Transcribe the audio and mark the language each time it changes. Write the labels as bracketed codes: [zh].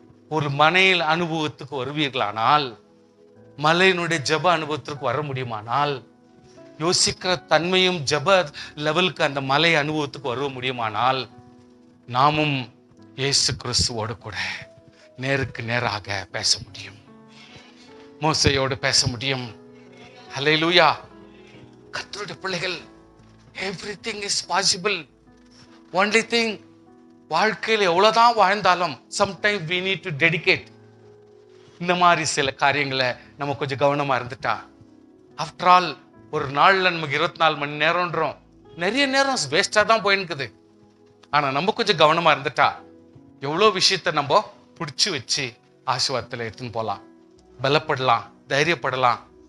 [ta] ஒரு மனையில் அனுபவத்துக்கு வருவீர்களானால், மலையினுடைய ஜப அனுபவத்திற்கு வர முடியுமானால், யோசிக்கிற தன்மையும் ஜப லெவலுக்கு அந்த மலை அனுபவத்துக்கு வர முடியுமானால், நாமும் இயேசு கிறிஸ்துவோடு கூட நேருக்கு நேராக பேச முடியும், மோசேயோடு பேச முடியும். ஹல்லேலூயா. கர்த்தருடைய பிள்ளைகள், [en] everything is possible. Only thing, [ta] வாழ்க்கையில் எவ்வளவுதான் வாழ்ந்தாலும் [en] sometimes we need to dedicate. [ta] இந்த மாதிரி சில காரியங்களை நம்ம கொஞ்சம் கவனமா இருந்துட்டா, ஆஃப்டர் ஆல் ஒரு நாள்ல நமக்கு 24 மணி நேரம்ன்றோம், நிறைய நேரம் வேஸ்டா தான் போயிருக்குது. ஆனா நம்ம கொஞ்சம் கவனமா இருந்துட்டா எவ்வளோ விஷயத்த நம்ம பிடிச்சி வச்சு ஆசீர்வாதத்துல எடுத்துன்னு போலாம், பலப்படலாம், தைரியப்படலாம்.